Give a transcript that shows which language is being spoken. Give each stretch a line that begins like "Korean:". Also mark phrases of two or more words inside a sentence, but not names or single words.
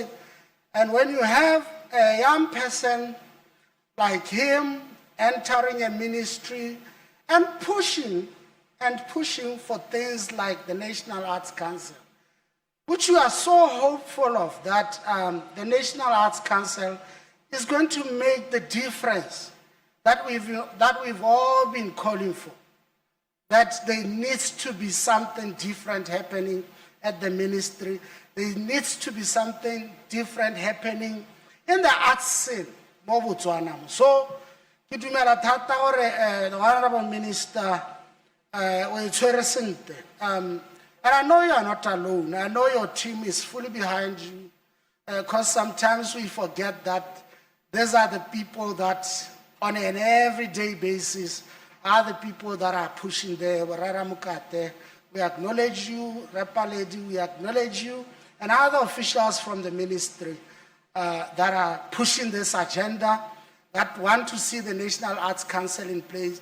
English: And when you have a young person like him entering a ministry and pushing for things like the National Arts Council, which we are so hopeful of, that the National Arts Council is going to make the difference that we've all been calling for, that there needs to be something different happening at the ministry. There needs to be something different happening in the arts scene,
Tswana: mo Botswana. So, ke dumela thata gore
English: the Honorable Minister
Tswana: o itshwere sentle.
English: And I know you are not alone. I know your team is fully behind you, because sometimes we forget that these are the people that, on an everyday basis, are the people that are pushing there. We acknowledge you, Repa Lady, we acknowledge you, and other officials from the ministry that are pushing this agenda, that want to see the National Arts Council in place.